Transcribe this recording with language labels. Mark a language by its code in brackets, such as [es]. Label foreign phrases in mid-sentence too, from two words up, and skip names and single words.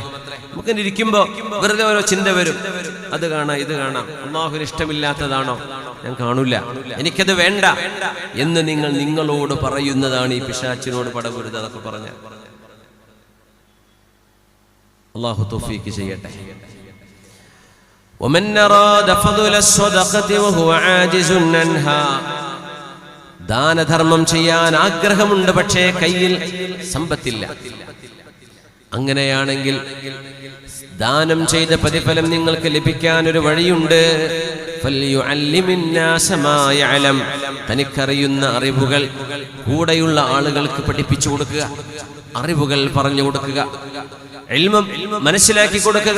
[ml] നമുക്കിങ്ങനെ ഇരിക്കുമ്പോ വെറുതെ ഓരോ ചിന്ത വരും, അത് കാണാം, ഇത് കാണാം, അള്ളാഹുവിന് ഇഷ്ടമില്ലാത്തതാണോ? ഞാൻ കാണൂല, എനിക്കത് വേണ്ട എന്ന് നിങ്ങൾ നിങ്ങളോട് പറയുന്നതാണ് ഈ പിശാചിനോട് പടപൊരുത്. അതൊക്കെ പറഞ്ഞ അള്ളാഹു തൗഫീഖ് ചെയ്യട്ടെ. [ar] ومن أراد فضل الصدقة وهو عاجز عنها, [ml] ദാനധർമ്മം ചെയ്യാൻ ആഗ്രഹമുണ്ട്, പക്ഷേ കയ്യിൽ സമ്പത്തില്ല. അങ്ങനെയാണെങ്കിൽ ദാനം ചെയ്ത പ്രതിഫലം നിങ്ങൾക്ക് ലഭിക്കാൻ ഒരു വഴിയുണ്ട്. തനിക്കറിയുന്ന അറിവുകൾ കൂടെയുള്ള ആളുകൾക്ക് പഠിപ്പിച്ചു കൊടുക്കുക, അറിവുകൾ പറഞ്ഞു കൊടുക്കുക, ഇൽമം മനസ്സിലാക്കി കൊടുക്കുക.